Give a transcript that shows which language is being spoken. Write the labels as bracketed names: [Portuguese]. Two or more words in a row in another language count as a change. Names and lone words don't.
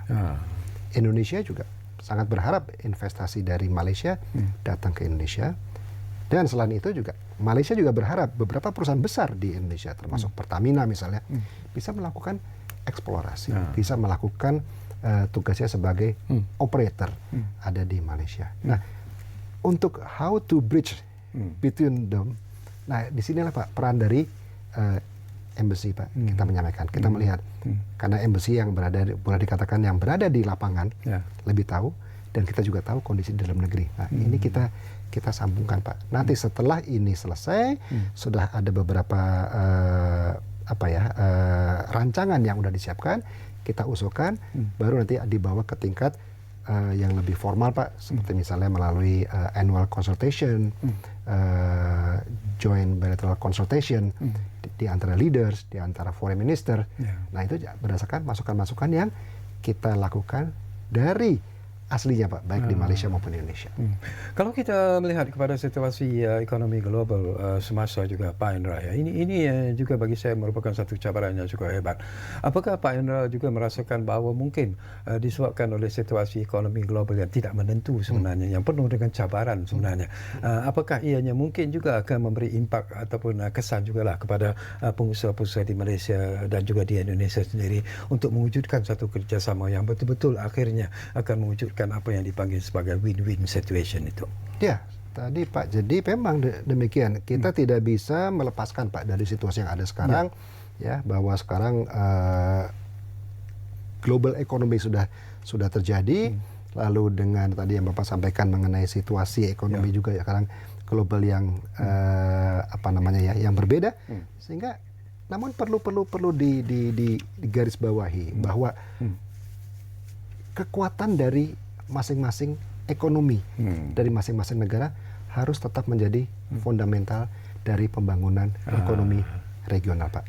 [Indonesian] Indonesia juga sangat berharap investasi dari Malaysia datang ke Indonesia. Dan selain itu juga Malaysia juga berharap beberapa perusahaan besar di Indonesia termasuk Pertamina misalnya bisa melakukan eksplorasi, bisa melakukan tugasnya sebagai operator ada di Malaysia. Nah, untuk [English] how to bridge between them, [Indonesian] nah disinilah Pak peran dari embassy Pak kita menyampaikan, kita melihat karena embassy yang berada boleh dikatakan yang berada di lapangan lebih tahu dan kita juga tahu kondisi di dalam negeri. Nah ini kita sambungkan Pak. Nanti setelah ini selesai sudah ada beberapa rancangan yang sudah disiapkan, kita usulkan, baru nanti dibawa ke tingkat yang lebih formal Pak, seperti misalnya melalui [English] annual consultation, joint bilateral consultation [Indonesian] di antara leaders, di antara [English] foreign minister. [Indonesian] Nah itu berdasarkan masukan-masukan yang kita lakukan dari aslinya Pak, baik di Malaysia maupun di Indonesia. [Malay] Kalau kita melihat kepada situasi ekonomi global semasa juga Pak Indra, ya, ini juga bagi saya merupakan satu cabaran yang cukup hebat. Apakah Pak Indra juga merasakan bahawa mungkin disebabkan oleh situasi ekonomi global yang tidak menentu sebenarnya, yang penuh dengan cabaran sebenarnya, apakah ianya mungkin juga akan memberi impak ataupun kesan jugalah kepada pengusaha-pengusaha di Malaysia dan juga di Indonesia sendiri untuk mewujudkan satu kerjasama yang betul-betul akhirnya akan mewujudkan apa yang dipanggil sebagai [English] win-win situation [Malay] itu. [Indonesian] Ya, tadi Pak, jadi memang demikian. Kita tidak bisa melepaskan Pak dari situasi yang ada sekarang, ya bahwa sekarang [English] global economy [Indonesian] sudah terjadi, lalu dengan tadi yang Bapak sampaikan mengenai situasi ekonomi juga ya sekarang global yang yang berbeda, sehingga namun perlu digarisbawahi bahwa kekuatan dari masing-masing ekonomi dari masing-masing negara harus tetap menjadi fundamental dari pembangunan ekonomi regional Pak.